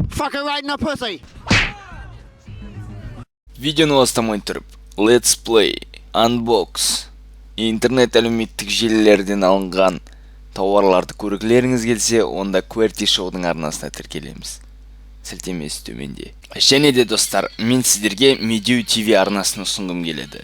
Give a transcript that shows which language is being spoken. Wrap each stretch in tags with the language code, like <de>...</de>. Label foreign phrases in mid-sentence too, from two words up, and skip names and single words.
<en>motherfucker right in the pussy.</en> <kk>Видеоны бастамай тұрып,</kk> <en>Let's Play, Unbox,</en> <kk>интернет әлеуметтік желілерден алынған тауарларды көргілеріңіз келсе, онда QWERTY шоудың арнасына тіркелеміз. Сілтемесі төменде. Және де достар, мен сіздерге Медеу ТВ арнасын ұсынғым келеді.</kk>